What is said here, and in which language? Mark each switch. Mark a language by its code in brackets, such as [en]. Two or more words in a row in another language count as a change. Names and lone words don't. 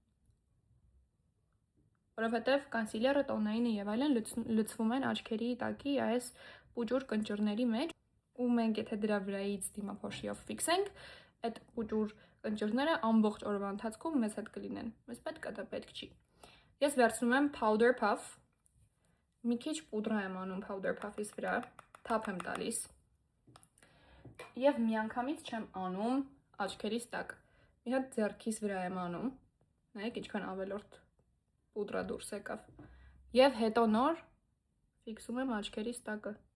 [hy] որովհետև կոնսիլերը, տոնայինը եւ այլն լցվում են աչքերի տակի այս պուճուր կնճիռների մեջ, ու մենք եթե դրա վրայից դիմափոշիով ֆիքսենք, այդ պուճուր կնճիռները ամբողջ օրվա ընթացքում մեզ հետ կլինեն։ Մեզ պետք է, դա պետք չի։ Ես վերցնում եմ [en] powder puff, [hy] մի քիչ պուդրա եմ անում [en] powder puff- [hy] ից վրա, թափ եմ տալիս եւ միանգամից չեմ անում աչքերիս տակ։ Մի հատ ձեռքիս վրա եմ անում, նայեք ինչքան ավելորդ պուդրա դուրս եկավ։ Եվ հետո նոր ֆիքսում եմ աչքերիս տակը։